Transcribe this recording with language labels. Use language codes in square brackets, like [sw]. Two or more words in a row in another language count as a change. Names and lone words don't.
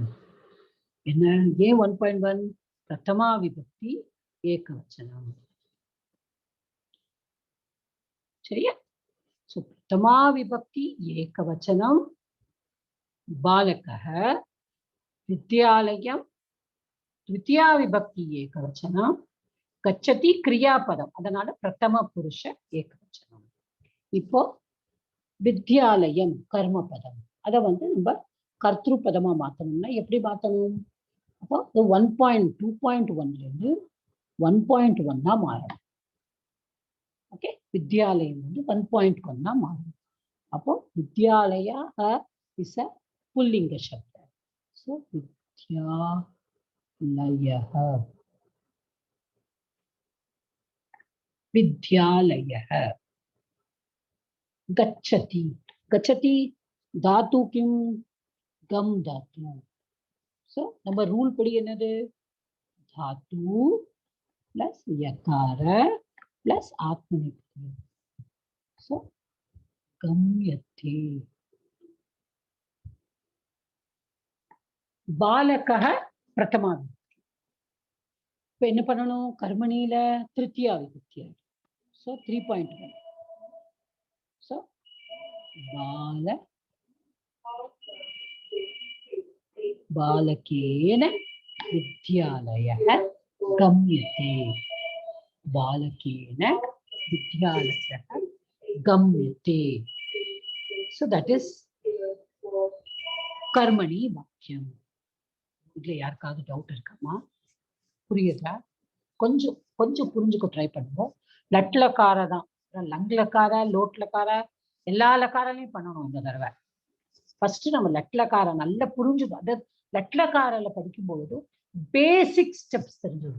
[ta] என்ன? ஏன் [sa] 1.1? प्रथमा विभक्ति एकवचनम्. சரியா? சோ प्रथमा विभक्ति एकवचनम्. बालकः विद्यालयम् द्वितीया विभक्ति ஏகவச்சனம். [ta] கச்சதி கிரியாபதம், அதனால [sa] प्रथम पुरुष एकवचनम्. [ta] இப்போ வித்யாலயம் கர்மபதம், அதை நம்ம கர்த்திருப்பதமா மாத்தணும்னா எப்படி மாத்தணும்? அப்போ 1.2.1ல இருந்து 1.1 மாறணும். ஓகே, வித்யாலயம் 1.1 மாறணும். அப்போ வித்யாலயா [en] is a [ta] புல்லிங்க சப்தம். [sa] ஸோ வித்யாலயः, विद्यालयः. गच्छति, गच्छति धातु किम? गम धातु. [ta] सो நம்ம ரூல் படி என்னது? [sa] धातु प्लस यकार प्लस आत्मनेपदी. सो गम्यते. बालकः प्रथमा विभक्ति. [ta] இப்போ என்ன பண்ணணும்? கர்மணியில [sa] तृतीया विभक्ति. ஸோ 3.1. ஸோ बालकेन विद्यालयः गम्यते. बालकेन विद्यालयः गम्यते. [en] So that is [sa] कर्मणि वाक्यम. [ta] இதுல யாருக்காவது டவுட் இருக்காமா? புரியுதா? கொஞ்சம் கொஞ்சம் புரிஞ்சுக்க ட்ரை பண்ணுவோம். லட்லக்கார தான், லங்லக்கார, லோட்லக்கார, எல்லா லக்காரையும் பண்ணணும் இந்த தடவை. ஃபர்ஸ்ட் நம்ம லட்லக்கார நல்லா புரிஞ்சுக்கணும். அது லட்லக்காரில் படிக்கும்பொழுது [en] basic steps [ta] தெரிஞ்சிடும்.